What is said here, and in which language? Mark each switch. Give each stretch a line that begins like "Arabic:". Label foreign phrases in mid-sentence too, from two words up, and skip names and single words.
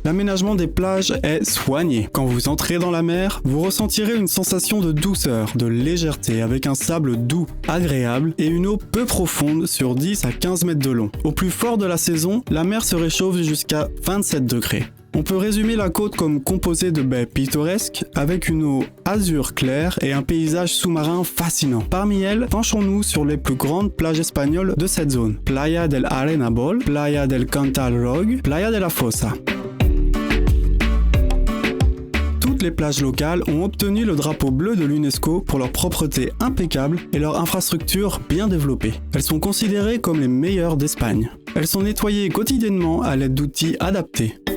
French: L'aménagement des plages est soigné. Quand vous entrez dans la mer, vous ressentirez une sensation de douceur, de légèreté avec un sable doux, agréable et une eau peu profonde sur 10 à 15 mètres de long. Au plus fort de la saison, la mer se réchauffe jusqu'à 27 degrés. On peut résumer la côte comme composée de baies pittoresques avec une eau azur claire et un paysage sous-marin fascinant. Parmi elles, penchons-nous sur les plus grandes plages espagnoles de cette zone. Playa del Arenabol, Playa del Cantal Roig, Playa de la Fossa. Toutes les plages locales ont obtenu le drapeau bleu de l'UNESCO pour leur propreté impeccable et leur infrastructure bien développée. Elles sont considérées comme les meilleures d'Espagne. Elles sont nettoyées quotidiennement à l'aide d'outils adaptés.